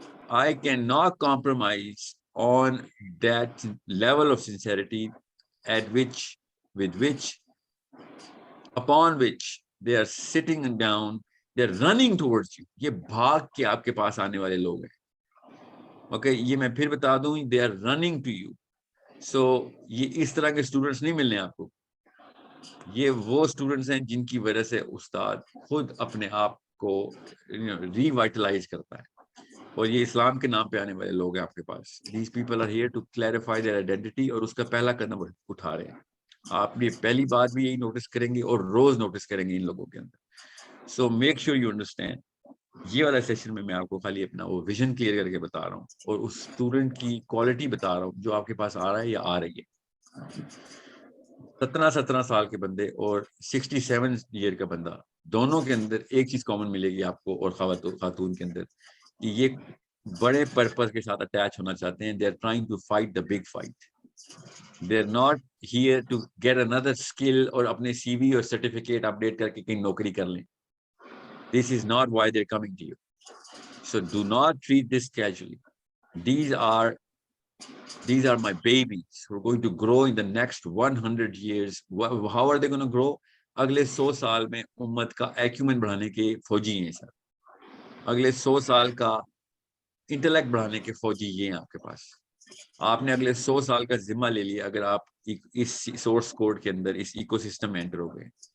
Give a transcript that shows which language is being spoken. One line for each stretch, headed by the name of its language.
English: I cannot compromise on that level of sincerity with which, upon which they are sitting down, they are running towards you.
Urdu: یہ بھاگ کے آپ کے پاس آنے والے لوگ ہیں. اوکے, یہ میں پھر بتا دوں,
English: they are running to you.
Urdu: So یہ اس طرح کے اسٹوڈنٹس نہیں ملنے آپ کو. یہ وہ اسٹوڈنٹس ہیں جن کی وجہ سے استاد خود اپنے آپ کو ری وائٹلائز کرتا ہے, اور یہ اسلام کے نام پہ آنے والے لوگ ہیں آپ کے پاس.
English: these people are here to clarify their identity,
Urdu: اور اس کا پہلا قدم اٹھا رہے ہیں. آپ یہ پہلی بات بھی یہی نوٹس کریں گے اور روز نوٹس کریں گے ان لوگوں کے اندر.
English: So make sure you understand.
Urdu: یہ والا سیشن میں آپ کو خالی اپنا وہ ویژن کلیئر کر کے بتا رہا ہوں, اور اس اسٹوڈنٹ کی کوالٹی بتا رہا ہوں جو آپ کے پاس آ رہا ہے یا آ رہی ہے. 17 سال کے بندے اور 67 ایئر کا بندہ, دونوں کے اندر ایک چیز کامن ملے گی آپ کو, اور خاتون کے اندر, کہ یہ بڑے پرپز کے ساتھ اٹیچ ہونا چاہتے ہیں.
English: They are trying to fight the big fight. They are not here to get
Urdu: another skill اور اپنے سی وی اور سرٹیفکیٹ اپڈیٹ کر کے کہیں نوکری کر لیں.
English: This is not why they are coming to you. So do not treat this casually. These are my babies who are going to grow in the next 100 years. How are they going to grow?
Urdu: اگلے 100 سال میں امت کا ایکیومن بڑھانے کے فوجی ہیں سر. اگلے 100 سال کا انٹلیکٹ بڑھانے کے فوجی یہ ہیں آپ کے پاس. آپ نے اگلے 100 سال کا ذمہ لے لیا اگر آپ اس سورس کوڈ کے اندر, اس ایکو سسٹم میں انٹر ہو گئے.